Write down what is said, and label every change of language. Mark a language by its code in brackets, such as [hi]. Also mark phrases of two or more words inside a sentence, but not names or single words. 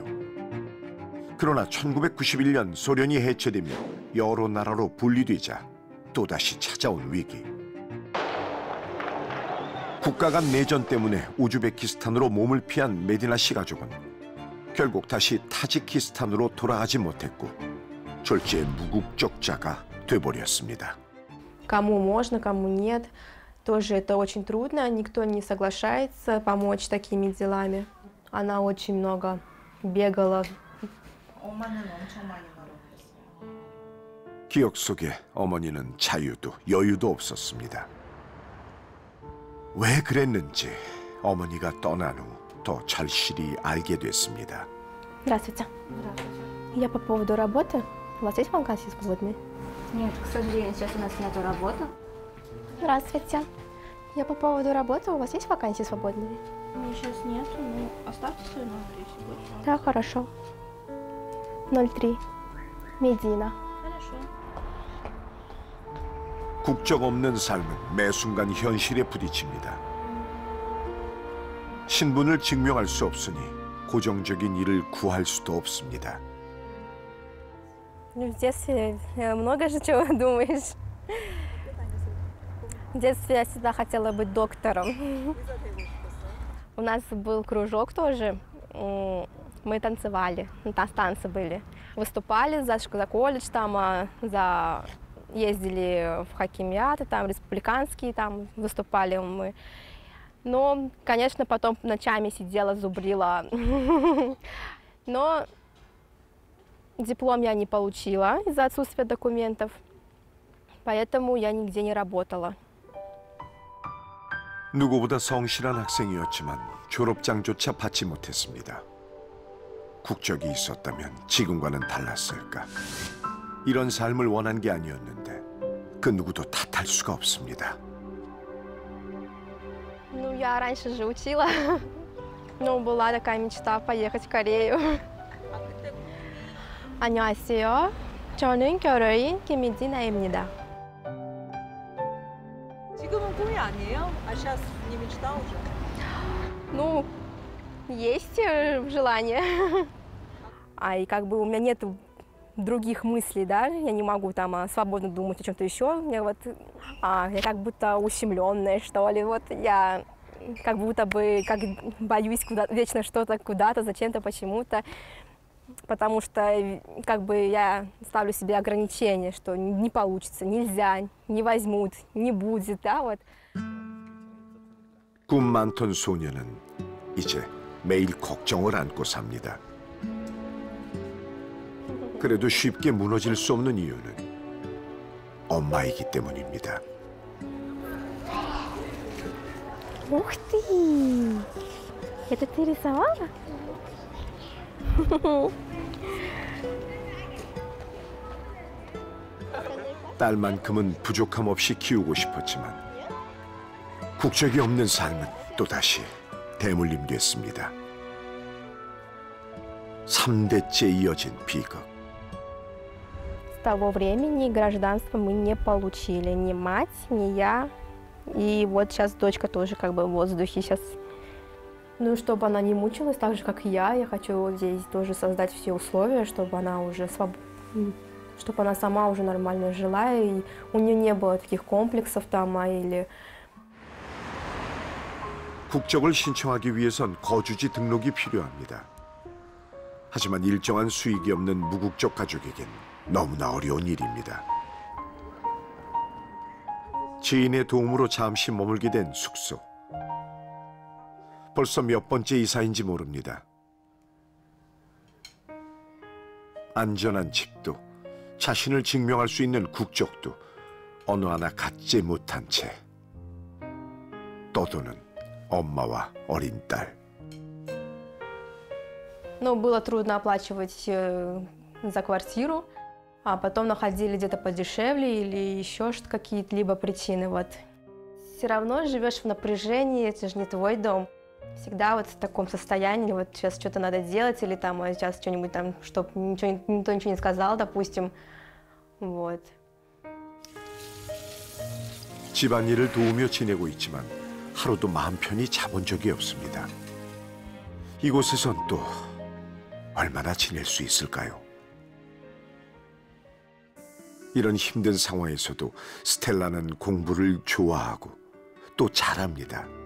[ko] 그러나 1991년 소련이 해체되며 여러 나라로 분리되자 또다시 찾아온 위기. 국가 간 내전 때문에 우즈베키스탄으로 몸을 피한 메디나 씨 가족은 결국 다시 타지키스탄으로 돌아가지 못했고 졸지에 무국적자가 돼버렸습니다. [ru] Кому можно, кому нет. Тоже это очень трудно, никто не соглашается помочь такими делами. Она очень много бегала. [ko] 기억 속에 어머니는 자유도 여유도 없었습니다. 왜 그랬는지 어머니가 떠난 후 더 절실히 알게 됐습니다. [ru] Здравствуйте. Я по поводу работы. У вас есть вакансии свободные? Нет, к сожалению, сейчас у нас нету работы. Здравствуйте. Я по поводу работы. У вас есть вакансии свободные? Мне сейчас нету, но оставьте свой номер, если будет. Да, хорошо. 03. Медина. Хорошо. [ko] 국적 없는 삶은 매 순간 현실에 부딪힙니다. 신분을 증명할 수 없으니 고정적인 일을 구할 수도 없습니다. [ru] В детстве много же чего думаешь. В детстве я всегда хотела быть доктором. У нас был кружок тоже. Мы танцевали, танцы были. Выступали за колледж, там, ездили в хакимиаты, там, республиканские, там выступали мы. Но, конечно, потом ночами сидела, зубрила. Но диплом я не получила из-за отсутствия документов, поэтому я нигде не работала. [ko] 누구보다 성실한 학생이었지만 졸업장조차 받지 못했습니다. 국적이 있었다면 지금과는 달랐을까? 이런 삶을 원한 게 아니었는데 그 누구도 탓할 수가 없습니다. [ru] Ну, я раньше же учила, но была такая мечта поехать в Корею. [ko] 안녕하세요. 저는 결혼인 김미디나입니다. 지금은 꿈이 아니에요? [ru] А сейчас не мечта уже? Ну, есть желание. И как бы у меня нет других мыслей, да, я не могу там свободно думать о чем-то еще. Мне вот, я как будто ущемленная, что ли, вот я как будто бы боюсь вечно что-то куда-то, зачем-то, почему-то. Потому что как бы я ставлю себе ограничения, что не получится, нельзя, не возьмут, не будет, да, вот. [ko] 꿈 많던 소녀는 이제 매일 걱정을 안고 삽니다. 그래도 쉽게 무너질 수 없는 이유는 엄마이기 때문입니다. [ru] Ух ты! Это ты рисовала? [ko] 딸만큼은 부족함 없이 키우고 싶었지만 국적이 없는 삶은 또다시 대물림됐습니다. 3대째 이어진 비극. [ru] С того времени гражданство мы не получили, ни мать, ни я. И вот сейчас дочка тоже как бы в воздухе сейчас. Ну, чтобы она не мучилась так же, как и я хочу здесь тоже создать все условия, чтобы она уже чтобы она сама уже нормально жила, и у нее не было таких комплексов там, или... [ko] 국적을 신청하기 위해선 거주지 등록이 필요합니다. 하지만 일정한 수익이 없는 무국적 가족에겐 너무나 어려운 일입니다. 지인의 도움으로 잠시 머물게 된 숙소. 벌써 몇 번째 이사인지 모릅니다. 안전한 집도 자신을 증명할 수 있는 국적도 어느 하나 갖지 못한 채 떠도는 엄마와 어린 딸. [ru] Ну, было трудно оплачивать за квартиру, а потом находили где-то подешевле или еще какие-то либо причины. Вот. Все равно живешь в напряжении, это же не твой дом. Всегда вот в таком состоянии, вот сейчас что-то надо делать, или там сейчас что-нибудь там, чтобы никто ничего не сказал, допустим. Вот. [ko] 집안일을 도우며 지내고 있지만 하루도 마음 편히 자본 적이 없습니다. 이곳에선 또 얼마나 지낼 수 있을까요? 이런 힘든 상황에서도 스텔라는 공부를 좋아하고 또 잘합니다.